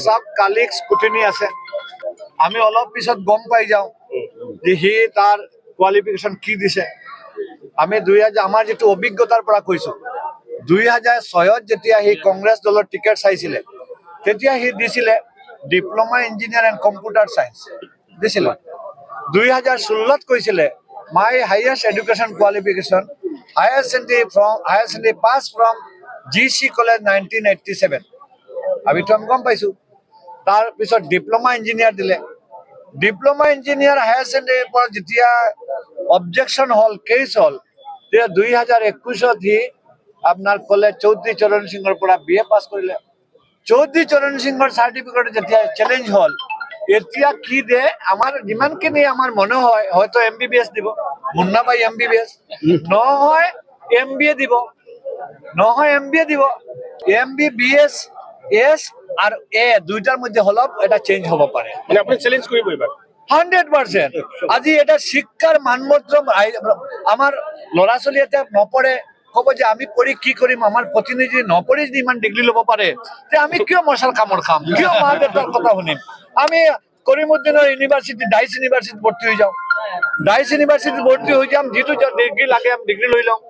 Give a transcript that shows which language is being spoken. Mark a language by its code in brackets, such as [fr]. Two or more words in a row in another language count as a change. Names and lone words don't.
[as] সব কালি স্কুটিনি আছে, আমি অলপ পিছত গম পাই যাওঁ যে সি তাৰ কোৱালিফিকেশ্যন কি দিছে। আমি আমাৰ যিটো অভিজ্ঞতাৰ পৰা কৈছো, 2006ত যেতিয়া সি কংগ্ৰেছ দলৰ টিকেট চাইছিলে তেতিয়া সি দিছিলে [en] diploma engineer and computer science [as] দিছিলে। [en] 2016ত কৈছিলে my highest education qualification higher secondary pass from GC College 1987। [as] আমিতো আমি গম পাইছো। তাৰ পিছত [en] diploma engineer [as] দিলে, [en] diploma engineer higher secondary [as] পৰা যেতিয়া অবজেকশ্যন হ'ল, কেছ হ'ল, তেতিয়া 2021ত সি আপোনাৰ ক'লে চৌধুৰী চৰণ সিঙৰ পৰা BA পাছ কৰিলে। চৌধুৰী চৰণ সিঙৰ চাৰ্টিফিকেট যেতিয়া চেলেঞ্জ হ'ল, এতিয়া কি দিয়ে আমাৰ যিমানখিনি আমাৰ মনে হয়, হয়তো MBBS দিব, মুন্নাবাই MBBS, নহয় MBA দিব, নহয় MBA দিব, MBBS এছ আর [bn] এ দুইটার মধ্যে হল এটা চেঞ্জ হব পারে। [as] মানে আপনি চ্যালেঞ্জ কৰিব এবাৰ 100%। আজি এটা শিক্ষার মানমন্ত্র আমার ল'ৰা ছোৱালী এটা নপঢ়ে, কব যে আমি পঢ়ি কি কৰিম, আমাৰ প্ৰতিনিধি নপঢ়ি যদি ইমান ডিগ্ৰী ল'ব পাৰে তে আমি কিয় মশাল কামৰ খাম, কিয় মা দেউতাৰ কথা শুনিম। আমি কৰিমউদ্দিনৰ ইউনিভাৰ্চিটি, ডাইচ ইউনিভাৰ্চিটি ভৰ্তি হৈ যাওঁ, ডাইচ ইউনিভাৰ্চিটি ভৰ্তি হৈ যাম, যিটো ডিগ্ৰী লাগে আমি ডিগ্ৰী লৈ লওঁ।